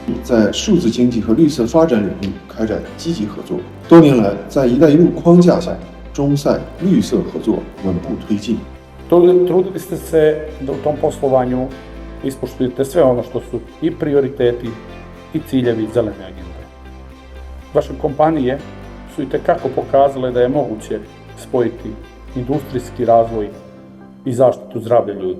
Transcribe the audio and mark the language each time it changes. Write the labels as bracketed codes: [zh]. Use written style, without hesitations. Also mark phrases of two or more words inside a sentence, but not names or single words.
[zh] 在数字经济和绿色发展领域开展积极合作。多年来，在“一带一路”框架下，中塞绿色合作稳步推进。 [sr] Trudili ste se da u tom poslovanju ispoštujete sve ono što su i prioriteti i ciljevi zelene agende. Vaše kompanije su itekako pokazale da je moguće spojiti industrijski razvoj i zaštitu zdravlja ljudi.